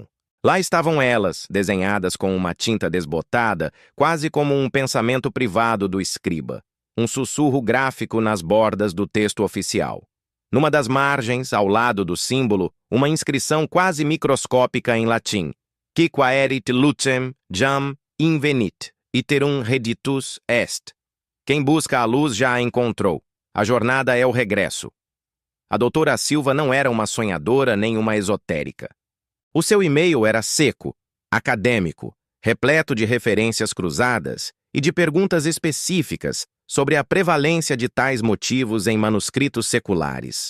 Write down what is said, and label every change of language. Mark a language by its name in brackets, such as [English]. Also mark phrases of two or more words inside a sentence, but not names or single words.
[Portuguese] Lá estavam elas, desenhadas com uma tinta desbotada, quase como um pensamento privado do escriba. Um sussurro gráfico nas bordas do texto oficial. Numa das margens, ao lado do símbolo, uma inscrição quase microscópica em latim. [Latin] Qui quaerit lucem jam invenit, iterum reditus est. [Portuguese] Quem busca a luz já a encontrou. A jornada é o regresso. A doutora Silva não era uma sonhadora nem uma esotérica. O seu e-mail era seco, acadêmico, repleto de referências cruzadas e de perguntas específicas sobre a prevalência de tais motivos em manuscritos seculares.